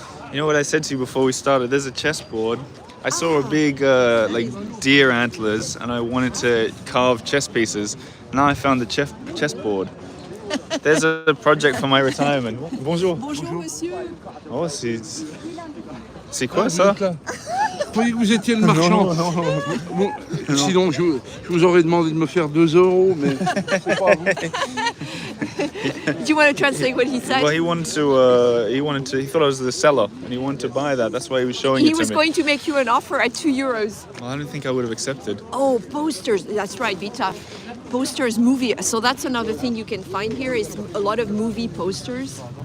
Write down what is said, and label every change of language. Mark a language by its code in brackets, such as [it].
[en] You know what I said to you before we started? There's a chessboard. I saw a big like deer antlers, and I wanted to carve chess pieces. Now I found the chessboard. There's a project for my retirement. [fr] Bonjour. Bonjour, monsieur. Oh, c'est quoi ça? Je croyais que vous étiez le marchand. Bon, sinon, je vous aurais demandé de me faire 2 €, mais c'est pas vous. [en] Do you want to translate what he said? Well, he thought I was the seller, and he wanted to buy that. That's why he was showing He it to was me. going to make you an offer at €2. Well, I don't think I would have accepted. Oh, posters. That's right, be tough. Posters, movie. So that's another thing you can find here is a lot of movie posters.